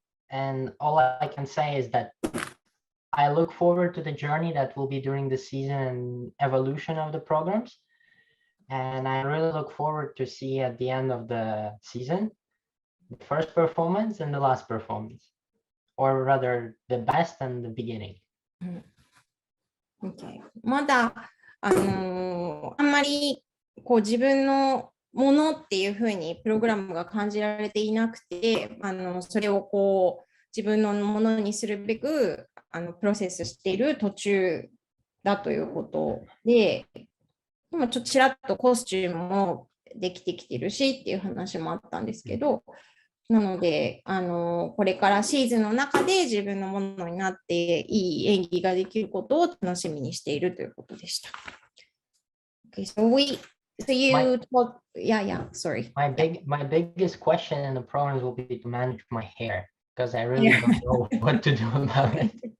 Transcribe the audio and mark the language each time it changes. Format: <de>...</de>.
<en>And all I can say is that I look forward to the journey that will be during the season and evolution of the programs. and I really look forward to see at the end of the season the first performance and the last performance, or rather the best and the beginning. Okay.</en> <ja>まだ、あんまりこう自分のものっていうふうにプログラムが感じられていなくて、それをこう自分のものにするべくプロセスしている途中だということで、今ちょっとちらっとコスチュームもできてきてるしっていう話もあったんですけど、なのでこれからシーズンの中で自分のものになっていい演技ができることを楽しみにしているということでした。</ja> <en>Okay, so you told, sorry. My biggest question in the programs will be to manage my hair, because I really don't know what to do about it.</en>